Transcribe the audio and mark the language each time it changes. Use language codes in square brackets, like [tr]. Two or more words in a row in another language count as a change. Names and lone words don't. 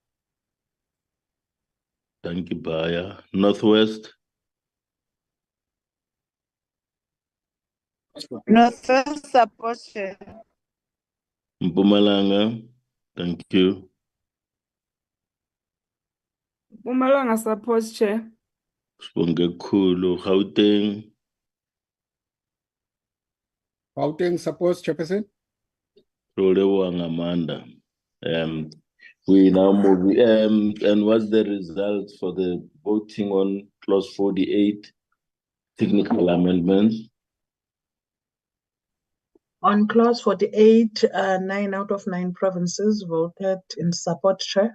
[en] Thank you, Baya. Northwest? Northwest support, Chair. Mpumalanga? Thank you. Mpumalanga support, Chair. Spongekulu, Gauteng? Gauteng supports, Chairperson. Rolewang Amanda. We now move, and what's the results for the voting on clause 48, technical amendments? On clause 48, 9 out of 9 provinces voted in support, Chair.